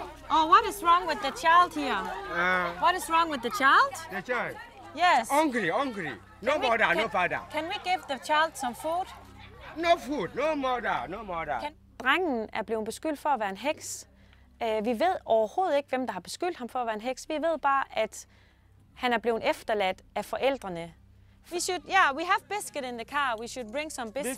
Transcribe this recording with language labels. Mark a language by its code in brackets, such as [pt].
[en] Oh, what is wrong with the child here? What is wrong with the child? The child. Yes. Hungry. No mother, no father. Can we give the child some food? No food, no mother. [da] Drengen er blevet beskyldt for at være en heks. Vi ved overhovedet ikke, hvem der har beskyldt ham for at være en heks. Vi ved bare, at han er blevet efterladt af forældrene. [en] We have biscuit in the car. We should bring some biscuit.